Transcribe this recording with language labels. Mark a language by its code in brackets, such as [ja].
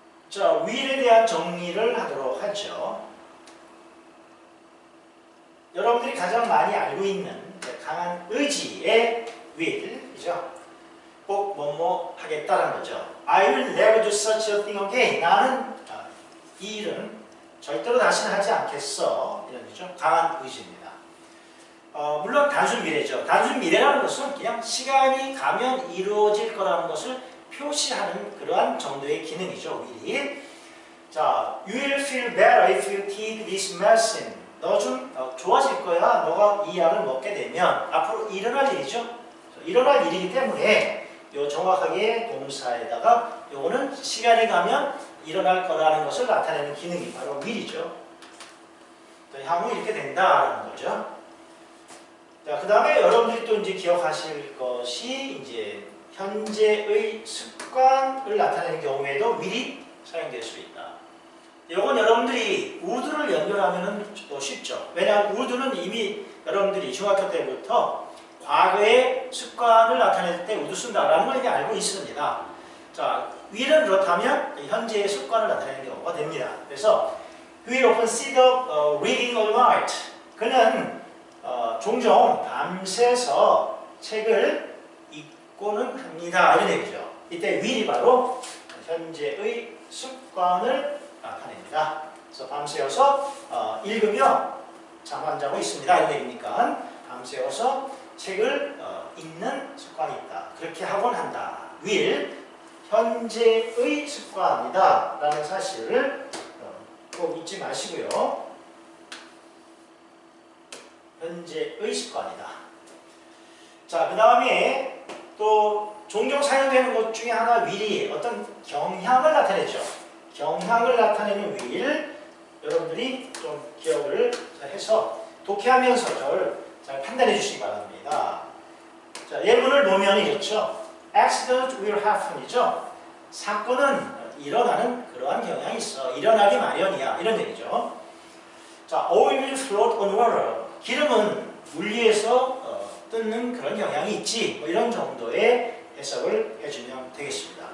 [ko] 자, will에 대한 정리를 하도록 하죠. 여러분들이 가장 많이 알고 있는 강한 의지의 will이죠. 꼭 뭐뭐 하겠다는 거죠. [en] I will never do such a thing again. [ko] 나는 이 일은 절대로 다시는 하지 않겠어. 이런 거죠. 강한 의지입니다. 물론 단순 미래죠. 단순 미래라는 것은 그냥 시간이 가면 이루어질 거라는 것을 표시하는 그러한 정도의 기능이죠. will이. [en] 자, you will feel better if you take this medicine. [ko] 너 좀 좋아질 거야. 너가 이 약을 먹게 되면. 앞으로 일어날 일이죠. 일어날 일이기 때문에 요 정확하게 동사에다가 요거는 시간이 가면 일어날 거라는 것을 나타내는 기능이 바로 will이죠. 향후 이렇게 된다라는 거죠. 자, 그 다음에 여러분들이 또 이제 기억하실 것이 이제 현재의 습관을 나타내는 경우에도 will이 사용될 수 있다. 이건 여러분들이 would를 연결하면 또 쉽죠. 왜냐하면 would는 이미 여러분들이 중학교 때부터 과거의 습관을 나타낼 때 would 쓴다라는 걸 이미 알고 있습니다. 자, will은 그렇다면 현재의 습관을 나타내는 경우가 됩니다. [en] 그래서 he will often sit up reading all night. [ko] 그는 종종 밤새서 책을 읽고는 합니다. 이런 얘기죠. 이때 will이 바로 현재의 습관을 나타냅니다. 그래서 밤새워서 읽으며 잠 안 자고 있습니다. 이런 얘기니까 밤새워서 책을 읽는 습관이 있다. 그렇게 하곤 한다. will, 현재의 습관이다. 라는 사실을 꼭 잊지 마시고요. 현재의 습관이다. 자, 그 다음에 또 종종 사용되는 것 중에 하나 will이 어떤 경향을 나타내죠. 경향을 나타내는 will, 여러분들이 좀 기억을 잘 해서 독해하면서 저를 잘 판단해 주시기 바랍니다. 자, 예문을 보면 이렇죠. [en] Accident will happen [ko] 이죠. 사건은 일어나는 그러한 경향이 있어. 일어나기 마련이야. 이런 얘기죠. [en] 자, oil will float on water. [ko] 기름은 물 위에서 뜨는 그런 경향이 있지. 뭐 이런 정도의 해석을 해주면 되겠습니다.